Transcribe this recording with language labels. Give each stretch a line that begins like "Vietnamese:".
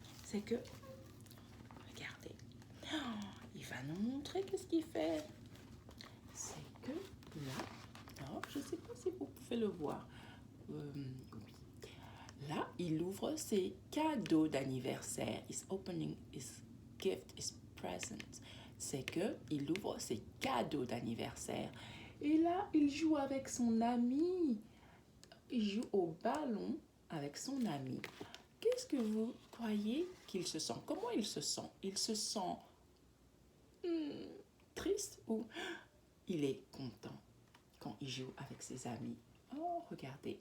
French: C'est que, regardez, il va nous montrer qu'est-ce qu'il fait. C'est que là, je ne sais pas si vous pouvez le voir. Oui. Là, il ouvre ses cadeaux d'anniversaire.
English: He's opening his gift, his present.
French: C'est que il ouvre ses cadeaux d'anniversaire. Et là, il joue avec son ami. Il joue au ballon avec son ami. Qu'est-ce que vous croyez qu'il se sent? Comment il se sent? Il se sent triste ou il est content quand il joue avec ses amis? Oh, regardez.